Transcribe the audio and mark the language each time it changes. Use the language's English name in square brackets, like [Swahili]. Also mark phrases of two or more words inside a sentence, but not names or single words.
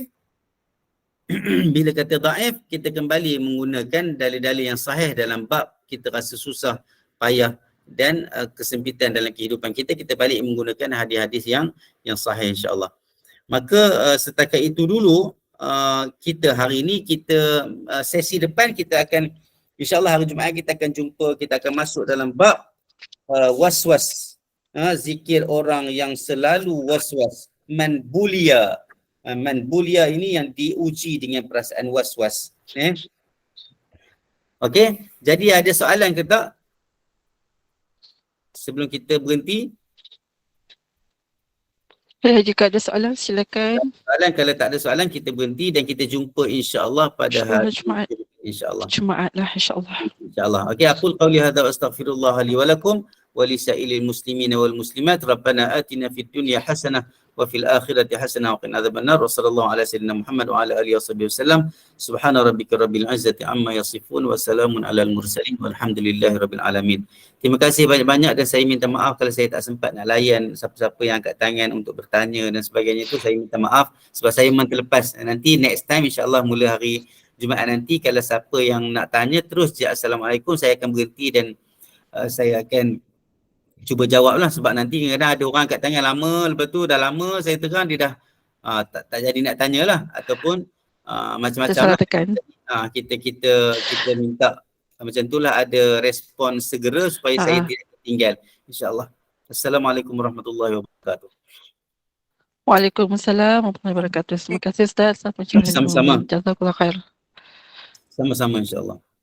[Malay] Bila kata dhaif, kita kembali menggunakan dalil-dalil yang sahih dalam bab kita rasa susah, payah dan kesempitan dalam kehidupan kita, kita balik menggunakan hadis-hadis yang sahih, insya-Allah. Maka setakat itu dulu kita hari ini, kita sesi depan kita akan, insya-Allah hari Jumaat kita akan jumpa, kita akan masuk dalam bab waswas, zikir orang yang selalu waswas, [Arabic] من بلي. من بلي [Malay] ini yang diuji dengan perasaan was-was. Okey, jadi ada soalan ke tak? Sebelum kita berhenti. Jika ada soalan silakan. Soalan, kalau tak ada soalan kita berhenti dan kita jumpa insya-Allah pada hari Jumaat. Insya-Allah. Jumaat lah insya-Allah. [Arabic] Insya-Allah. Okey, أقول قولي هذا وأستغفر الله لي ولكم ولسائر المسلمين والمسلمات. ربنا آتنا في الدنيا حسنة وفي الآخرة حسنة وقنا عذاب النار. وصلى الله على سيدنا محمد وعلى آله وسلم سبحان ربك رب العزة عما يصفون وسلام على المرسلين والحمد لله رب العالمين. [Malay] Terima kasih banyak-banyak dan saya minta maaf kalau saya tak sempat nak layan siapa-siapa yang angkat tangan untuk bertanya dan sebagainya itu. Saya minta maaf sebab saya memang terlepas. Nanti [English] next time [Malay] insya-Allah mula hari Jumaat nanti, kalau siapa yang nak tanya terus je assalamualaikum, saya akan berhenti dan saya akan cuba jawab lah, sebab nanti kadang-kadang ada orang kat tangan lama, lepas tu dah lama saya terang dia dah tak jadi nak tanya lah, ataupun macam-macam lah. Kita minta macam itulah, ada respon segera supaya saya tidak tertinggal, insyaAllah. [Arabic] السلام عليكم ورحمة الله وبركاته. وعليكم السلام ورحمة الله وبركاته. [Malay] Terima kasih Ustaz. Sama-sama. [Arabic] جزاك الله خير. [Malay] Sama-sama insyaAllah.